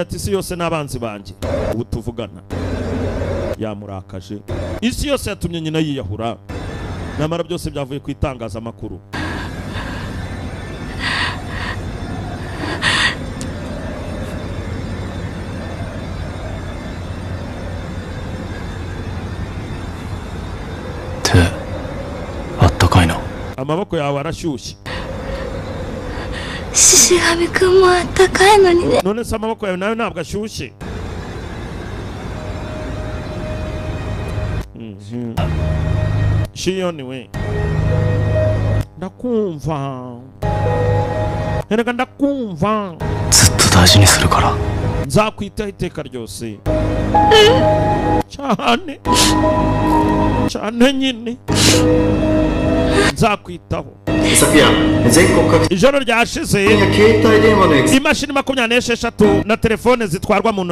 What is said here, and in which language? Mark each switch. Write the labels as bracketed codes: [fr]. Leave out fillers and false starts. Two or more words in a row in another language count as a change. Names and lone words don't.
[rw] ati isi yose n'abanzi banjye ubu tuvugana yamurakaje isi yose yatumye nyina yiyahura namara byose byavuye ku itangazamakuru amaboko yawe arashyushye [ja] Shishigami-kunもあったかいのにね [rw] none se amaboko yawe nawe ntabwo ashyushye Shiyoni we ndakumva erega ndakumva [ja] ずっと大事にするから [rw] nzakwitaho iteka ryose cyane nyine nzakwitaho ijoro ryashize imashini 26 na telefone zitwarwa mu